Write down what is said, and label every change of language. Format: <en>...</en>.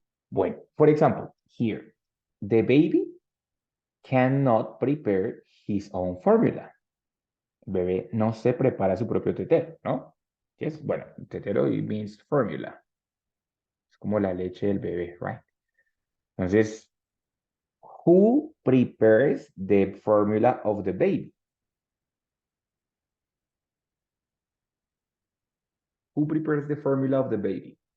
<en>Bueno, for example, here, the baby cannot prepare his own formula.</en> <es>El bebé no se prepara su propio tetero, ¿no? Yes, bueno,</es> <en>tetero means formula.</en> <es>Es como la leche del bebé, right?</es> <en>Entonces, who prepares the formula of the baby? Who prepares the formula of the baby?</en>